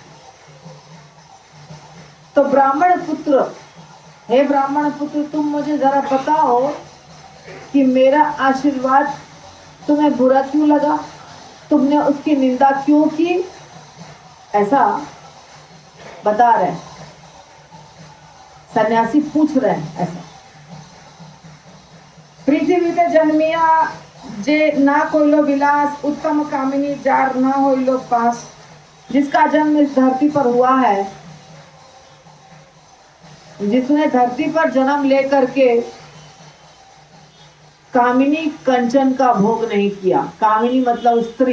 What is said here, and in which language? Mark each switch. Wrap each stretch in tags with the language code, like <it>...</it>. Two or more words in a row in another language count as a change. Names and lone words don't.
<hi>तो ब्राह्मण पुत्र, हे ब्राह्मण पुत्र, तुम मुझे जरा बताओ कि मेरा आशीर्वाद तुम्हें बुरा क्यों लगा, तुमने उसकी निंदा क्यों की, ऐसा बता रहे सन्यासी, पूछ रहे हैं ऐसा।</hi> <bn>পৃথ্বী তে জন্মিয়া যে না কোইলো বিলাস, উত্তম কামিনী যার না হোইলো পাশ।</bn> <hi>जिसका जन्म इस धरती पर हुआ है, जिसने धरती पर जन्म लेकर के कामिनी कंचन का भोग नहीं किया। कामिनी मतलब स्त्री।</hi>